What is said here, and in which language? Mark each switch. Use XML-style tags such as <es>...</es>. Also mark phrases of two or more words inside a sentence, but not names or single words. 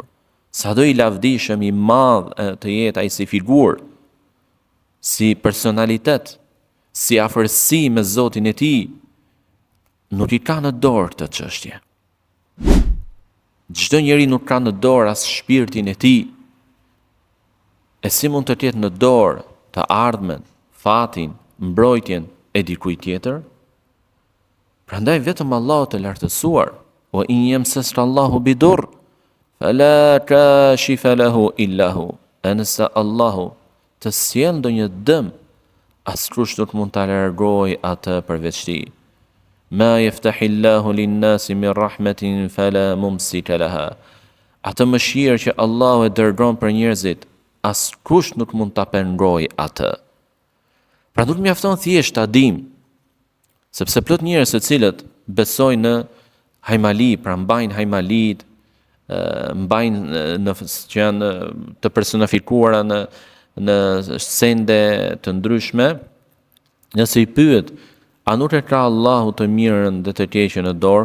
<sq>Sado i lavdishëm, i madh të jetë ai si figurë, si personalitet, si afërsi me Zotin e tij, nuk i ka në dorë këtë çështje. Çdo njeri nuk ka në dorë as shpirtin e tij. E si mund të ketë në dorë të ardhmen, fatin, mbrojtjen e dikujt tjetër? Prandaj vetëm Allahu të lartësuar,</sq> <ar>وإن يمسسك الله بضر فلا كاشف له إلا هو.</ar> <sq>Nëse Allahu të sjell ndonjë dëm, askush nuk mund ta largojë atë përveç tij.</sq> <ar>ما يفتح الله للناس من رحمة فلا ممسك لها.</ar> <sq>Atë mëshirë që Allahu e dërgon për njerëzit, askush nuk mund ta pengojë atë. Pra nuk mjafton thjesht ta dim, sepse plot njerëz të cilët besojnë në hajmali, pra mbajnë hajmalit, mbajnë që janë të personifikuara në sende të ndryshme, nëse i pyet, a nuk e ka Allahu të mirën dhe të keqen në dorë?</sq>